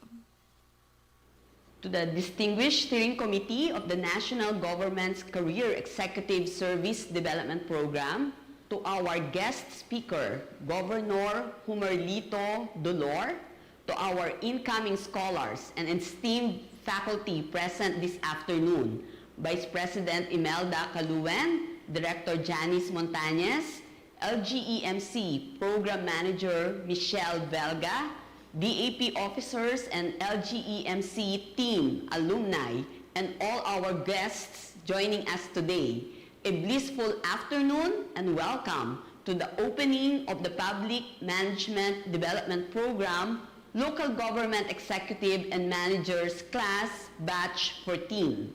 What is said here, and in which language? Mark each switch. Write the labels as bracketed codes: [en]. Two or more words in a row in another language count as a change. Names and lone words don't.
[en] To the distinguished steering committee of the National Government's Career Executive Service Development Program, to our guest speaker, Governor Humerlito Dolor, to our incoming scholars and esteemed faculty present this afternoon, Vice President Imelda Caluen, Director Janice Montañez, LGEMC Program Manager Michelle Belga, DAP officers and LGEMC team, alumni, and all our guests joining us today. A blissful afternoon and welcome to the opening of the Public Management Development Program Local Government Executive and Managers Class Batch 14.